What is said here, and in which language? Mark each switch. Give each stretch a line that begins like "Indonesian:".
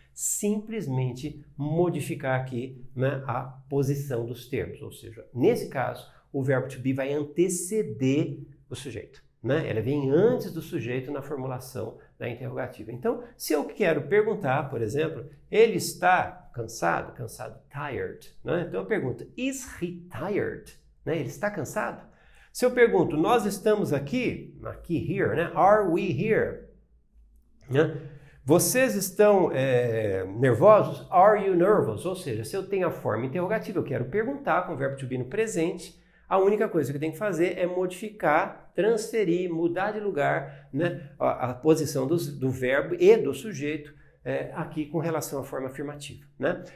Portuguese: Simplesmente modificar aqui, né, a posição dos termos. Ou seja, nesse caso, o verbo to be vai anteceder o sujeito. né? Ela vem antes do sujeito na formulação da interrogativa. Então, se eu quero perguntar, por exemplo, ele está cansado? Cansado, tired, né? Então eu pergunto,
English: is he tired?
Portuguese: Né? Ele está cansado? Se eu pergunto, nós estamos aqui here, né?
English: Are we here? Né?
Portuguese: Vocês estão nervosos?
English: Are you nervous?
Portuguese: Ou seja, se eu tenho a forma interrogativa, eu quero perguntar com o verbo to be no presente, a única coisa que eu tenho que fazer é modificar, transferir, mudar de lugar, né, a posição do verbo e do sujeito aqui com relação à forma afirmativa. Né?